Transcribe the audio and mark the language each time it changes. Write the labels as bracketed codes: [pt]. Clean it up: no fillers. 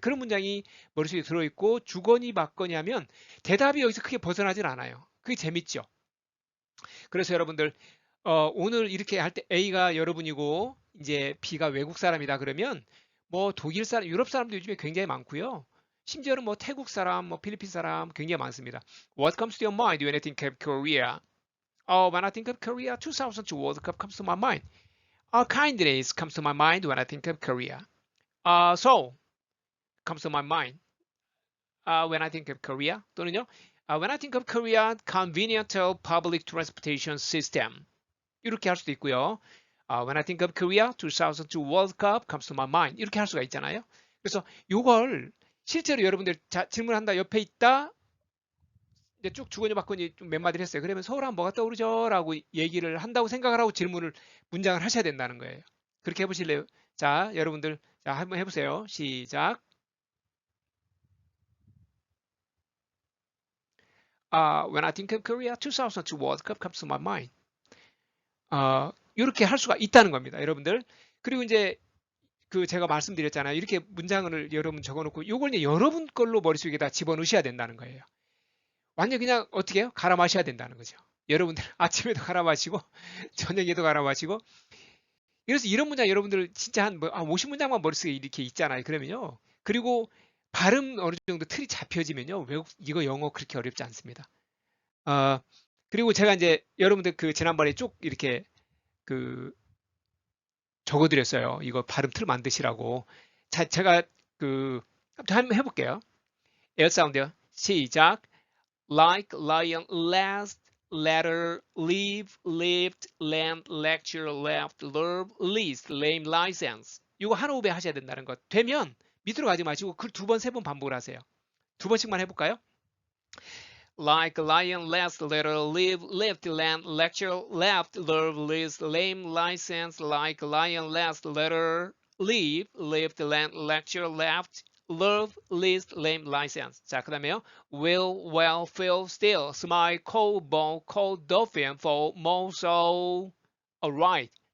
[ko] 그런 문장이 머릿속에 들어있고 주거니 받거니 하면 대답이 여기서 크게 벗어나질 않아요. 그게 재밌죠. 그래서 여러분들 오늘 이렇게 할 때 A가 여러분이고 이제 B가 외국 사람이다 그러면 뭐 독일 사람, 유럽 사람도 요즘에 굉장히 많고요. 심지어는 뭐 태국 사람, 뭐 필리핀 사람 굉장히 많습니다. [en] What comes to your mind when you think of Korea? When I think of Korea, 2002 World Cup comes to my mind. Kindness comes to my mind when I think of Korea. So comes to my mind when I think of Korea. [ko] 또는요, [en] when I think of Korea, convenient public transportation system. [ko] 이렇게 할 수도 있고요. [en] When I think of Korea, 2002 World Cup comes to my mind. [ko] 이렇게 할 수가 있잖아요. 그래서 요걸 실제로 여러분들 질문한다 옆에 있다. 이제 쭉 주거니 받거니 좀 몇 마디를 했어요. 그러면 서울 하면 뭐가 떠오르죠? 라고 얘기를 한다고 생각을 하고 문장을 하셔야 된다는 거예요. 그렇게 해보실래요? 자, 여러분들, 자, 한번 해보세요. 시작. [en] When I think of Korea, 2002 World Cup comes to my mind. [ko] 이렇게 할 수가 있다는 겁니다. 여러분들. 그리고 이제 제가 말씀드렸잖아요. 이렇게 문장을 여러분 적어놓고 이걸 이제 여러분 걸로 머릿속에다 집어넣으셔야 된다는 거예요. 완전 그냥 어떻게 해요? 갈아 마셔야 된다는 거죠. 여러분들 아침에도 갈아 마시고 저녁에도 갈아 마시고 그래서 이런 문장 여러분들 진짜 한 50문장만 머릿속에 이렇게 있잖아요. 그러면요. 그리고 발음 어느 정도 틀이 잡혀지면요. 이거 영어 그렇게 어렵지 않습니다. 그리고 제가 이제 여러분들 지난번에 쭉 이렇게 적어드렸어요. 이거 발음 틀 만드시라고. 자, 제가 한번 해볼게요. 에어 사운드요. 시작. [en] Like, lion, last, letter, leave, lived, land, lecture, left, verb, list, lame, license. [ko] 이거 한 호흡에 하셔야 된다는 것. 되면 밑으로 가지 마시고 그 2번, 3번 반복을 하세요. 2번씩만 해볼까요? [en] Like, lion, last, letter, leave, left, land, lecture, left, verb, list, lame, license, like, lion, last, letter, leave, left, land, lecture, left, verb, list, lame, license. [ko] 자, 그 다음에요. [en] Will, well, feel, still, smile, cold, bone, cold, dolphin, fall, more, so, alright.